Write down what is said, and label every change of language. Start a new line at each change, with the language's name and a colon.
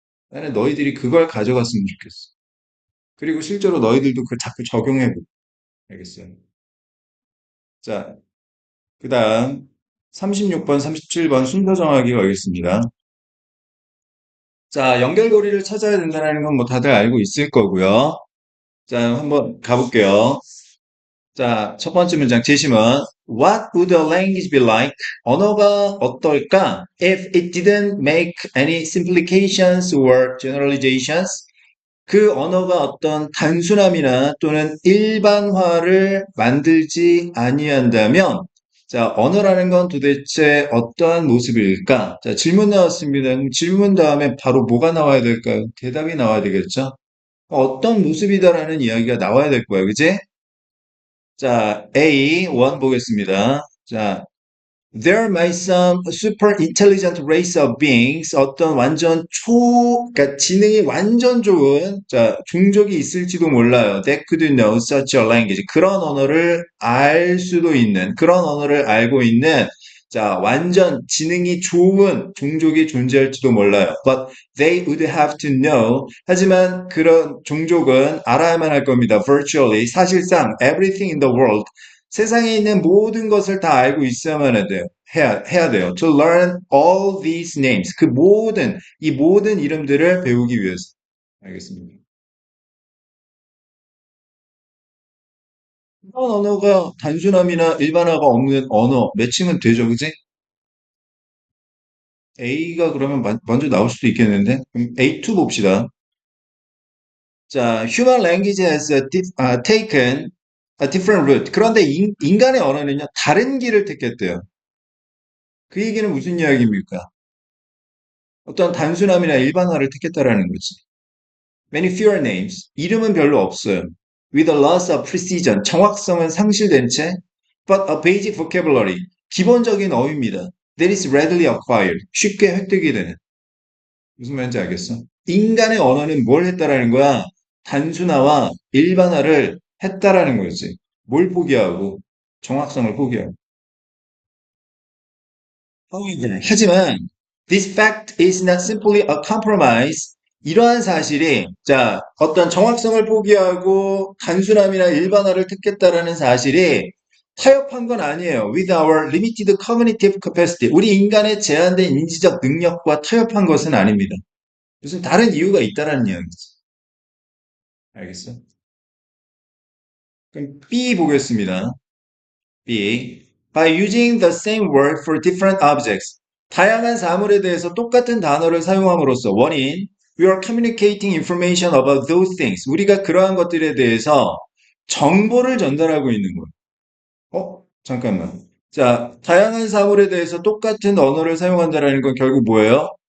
Korean: 나는 너희들이 그걸 가져갔으면 좋겠어. 그리고 실제로 너희들도 그걸 자꾸 적용해보고. 알겠어요? 자, 그 다음 36번, 37번 순서 정하기 가겠습니다. 자, 연결고리를 찾아야 된다는 건 뭐 다들 알고 있을 거고요. 자, 한번 가볼게요. 자, 첫 번째 문장 제시문.
English: What would a language be like?
Korean: 언어가 어떨까?
English: If it didn't make any simplifications or generalizations?
Korean: 그 언어가 어떤 단순함이나 또는 일반화를 만들지 아니한다면, 자, 언어라는 건 도대체 어떠한 모습일까? 자, 질문 나왔습니다. 그럼 질문 다음에 바로 뭐가 나와야 될까요? 대답이 나와야 되겠죠? 어떤 모습이다라는 이야기가 나와야 될 거예요. 그지? 자, A, 원 보겠습니다. 자,
English: There might some super intelligent race of beings,
Korean: 어떤 완전 그러니까 지능이 완전 좋은, 자, 종족이 있을지도 몰라요.
English: That could know such a language.
Korean: 그런 언어를 알 수도 있는, 그런 언어를 알고 있는, 자, 완전 지능이 좋은 종족이 존재할지도 몰라요.
English: But they would have to know.
Korean: 하지만 그런 종족은 알아야만 할 겁니다.
English: Virtually.
Korean: 사실상
English: everything in the world.
Korean: 세상에 있는 모든 것을 다 알고 있어야만 해요. 해야 돼요.
English: To learn all these names.
Korean: 이 모든 이름들을 배우기 위해서. 알겠습니다. 이런 언어가 단순함이나 일반화가 없는 언어, 매칭은 되죠, 그지? A가 그러면 먼저 나올 수도 있겠는데? 그럼 A2 봅시다. 자, human language has taken a different route. 그런데 인간의 언어는요, 다른 길을 택했대요. 그 얘기는 무슨 이야기입니까? 어떤 단순함이나 일반화를 택했다라는 거지.
English: Many fewer names.
Korean: 이름은 별로 없어요.
English: With a loss of precision.
Korean: 정확성은 상실된 채.
English: But a basic vocabulary.
Korean: 기본적인 어휘입니다.
English: That is readily acquired.
Korean: 쉽게 획득이 되는. 무슨 말인지 알겠어? 인간의 언어는 뭘 했다라는 거야? 단순화와 일반화를 했다라는 거지. 뭘 포기하고? 정확성을 포기하고. 하지만
English: this fact is not simply a compromise.
Korean: 이러한 사실이 자 어떤 정확성을 포기하고 단순함이나 일반화를 택했다라는 사실이 타협한 건 아니에요.
English: With our limited cognitive capacity.
Korean: 우리 인간의 제한된 인지적 능력과 타협한 것은 아닙니다. 무슨 다른 이유가 있다라는 이야기지. 알겠어? 그럼 B 보겠습니다. B.
English: By using the same word for different objects.
Korean: 다양한 사물에 대해서 똑같은 단어를 사용함으로써 원인,
English: we are communicating information about those things.
Korean: 우리가 그러한 것들에 대해서 정보를 전달하고 있는 거예요. 잠깐만. 자, 다양한 사물에 대해서 똑같은 언어를 사용한다라는 건 결국 뭐예요?